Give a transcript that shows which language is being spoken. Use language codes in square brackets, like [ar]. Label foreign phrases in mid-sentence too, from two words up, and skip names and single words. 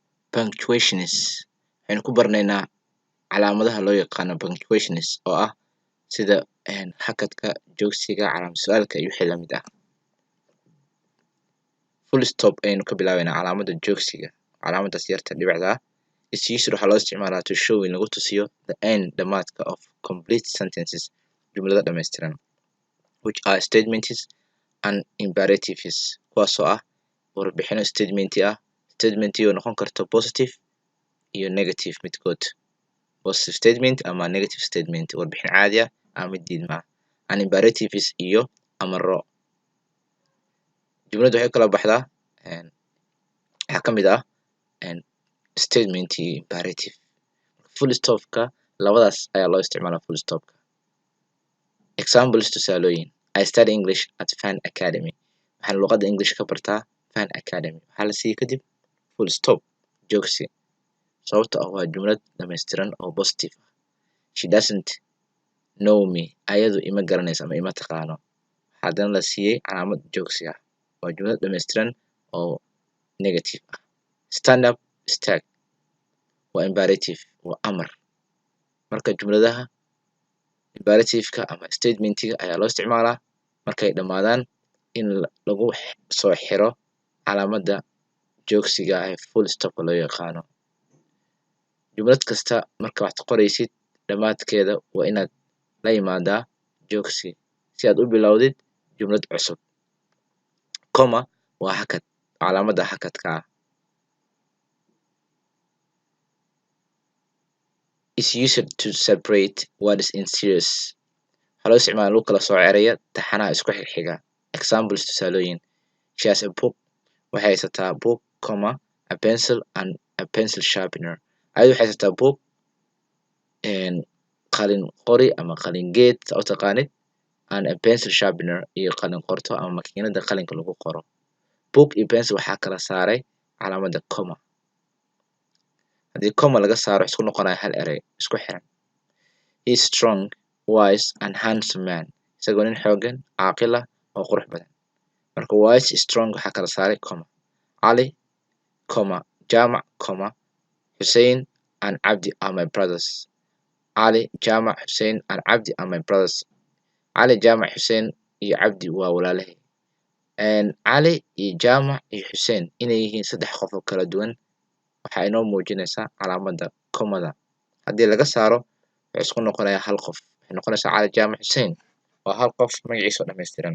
[so] Punctuations waxaynu ku baranaynaa calaamadaha loo yaqaano punctuations oo ah sida hakadka, joogsiga, calaamad su'aalka iyo wixii la mid ah. Full stop ayaynu ka bilaabaynaa calaamada joogsiga. Calaamadaas yarta dhibicda ah [en] is used [so] waxaa loo isticmaalaa [en] to show [so] in lagu tusiyo [en] the end [so] dhamaadka [en] of complete sentences [so] jumlado dhammaystiran [en] which are statements and imperatives [so] kuwaasoo ah warbixino statement ah oo noqon karto positive iyo negative midkood. [en] Positive statement [so] ama [en] negative statement [so] warbixin caadi ah ama mid diidma ah. [en] And imperatives [so] iyo amaro. Jumladu waxay kala baxdaa waxaa ka mid ah statement iyo imperative. [en] Full stopka [so] labadaas ayaa loo isticmaalaa [en] full stopka. [so] Examples tusaalooyin. [en] I study English at Fan Academy. [so] Waxaan luqadda English ka bartaa Fan Academy. Waxaa la siiyey kadib [en] full stop [so] joogsi. Sababta ah waa jumlad dhammaystiran oo positive ah. [en] She doesn't know me. [so] Ayadu ima garanayso ama ima taqaano. Haddana la siiyey calaamad joogsi ah. Waa jumlad dhammaystiran oo negative ah. [en] Stand up, [so] istaag. Waa imperative, waa amar. Marka jumladaha imperative-ka ama statement-ga ayaa loo isticmaalaa markay dhammaadaan in lagu soo xiro calaamadda joogsiga ah ee [en] full stop-ka [so] loo yaqaano. Jumlad kasta marka wax qoraysid dhammaadkeeda waa inaad la yimaadaa joogsi si aad u bilowdid jumlad cusub. Comma waa hakad, calaamadda hakadka ah. [en] Is used to separate words in series. [so] Waxaa loo isticmaalaa lagu kala sooco ereyada taxanaha isku xigxiga. Examples tusaalooyin. [en] She has a book. [so] Waxay haysataa [en] book, comma, a pencil and a pencil sharpener. [so] Ayadu waxay haysataa book, qalin qori ama qalin geed saa u taqaanid, [en] and a pencil sharpener [so] iyo qalin qorto ama makiinada qalinka lagu qoro. Book iyo pencil waxaa kala saaray calaamadda comma. Haddii comma laga saaro isku noqonaya hal erey isku xiran. [en] He is strong, wise and handsome man. [so] Isagoo nin xooggan, caaqil ah oo qurux badan. Marka wise, strong waxaa kala saaray comma. [en] Ali, comma, Jamac, comma, Hussein and Abdi are my brothers. Ali, Jamac, Hussein and Abdi are my brothers. [so] Ali, Jamac, Hussein iyo Abdi waa walaalahay. Ali iyo Jamac iyo Hussein inay yihiin saddex qof oo kala duwan waxaa inoo muujinaysaa calaamadda commada. Haddii laga saaro waxay isku noqonayaa hal qof. Waxay noqonaysaa Ali, Jamac, Hussein waa hal qof magaciisa oo dhammaystiran.